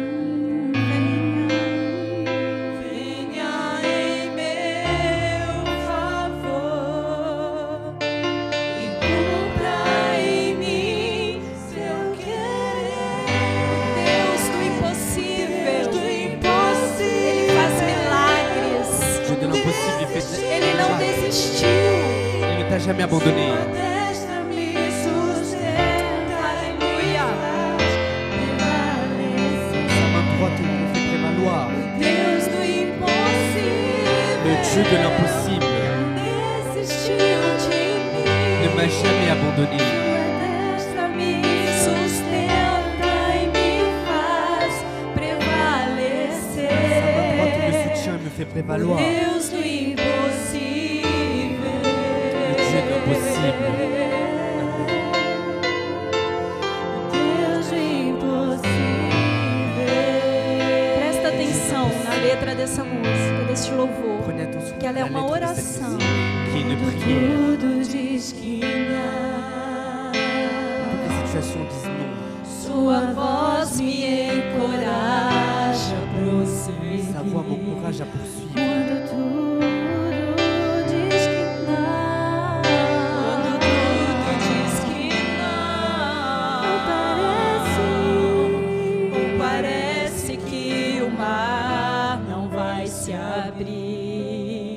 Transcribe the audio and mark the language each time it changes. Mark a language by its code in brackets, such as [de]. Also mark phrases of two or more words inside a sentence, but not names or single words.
[pt] venha em meu favor e cumpra em mim seu querer. Deus do impossível. Do Ele impossível, faz milagres. [fr] Dieu de l'impossible, il fait [pt] Ele não desistiu. [fr] Il ne t'a jamais abandonné. [pt] destra me sustenta, Aleluia. [fr] Sa main droite il me fait prévaloir. [pt] Deus do impossível, [fr] Le Dieu de l'impossible [pt] Desistiu de mim. [fr] ne m'a jamais abandonné. [pt] Destra me sustenta e me faz prevalecer. [fr] Sa main droite me soutient et me fait prévaloir. [pt] Deus do impossível, [fr] Le Dieu de l'impossible. [pt] Deus do impossível. Presta atenção na letra dessa música, deste louvor. [fr] Prenez attention [pt] Que ela é [fr] à la [pt] uma [fr] lettre de cette [pt] oração. [fr] musique, qui est une prière. [pt] Tudo diz que não, [fr] Toutes les situations disent non. [pt] sua voz me encoraja a prosseguir. [fr] Sa voix m'encourage à poursuivre. [pt] Quando tudo diz que não, Quando tudo diz que não, parece que o mar não vai se abrir.